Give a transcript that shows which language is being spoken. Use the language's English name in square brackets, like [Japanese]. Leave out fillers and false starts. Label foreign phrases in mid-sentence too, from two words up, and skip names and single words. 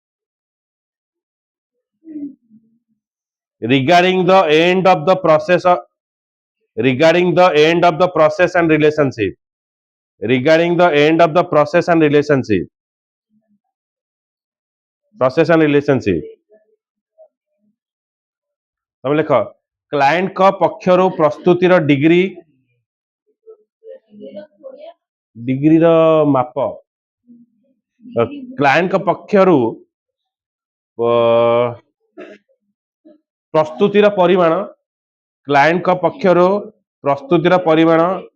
[English] regarding the end of the process of, regarding the end of the process and relationship, regarding the end of the process and relationship, process and relationship. [Odia] ତମେ ଲେଖ କ୍ଲାଏଣ୍ଟଙ୍କ ପକ୍ଷରୁ ପ୍ରସ୍ତୁତିର ଡିଗ୍ରୀର ମାପ, କ୍ଲାଏଣ୍ଟଙ୍କ ପକ୍ଷରୁ ପ୍ରସ୍ତୁତିର ପରିମାଣ, କ୍ଲାଏଣ୍ଟଙ୍କ ପକ୍ଷରୁ ପ୍ରସ୍ତୁତିର ପରିମାଣ,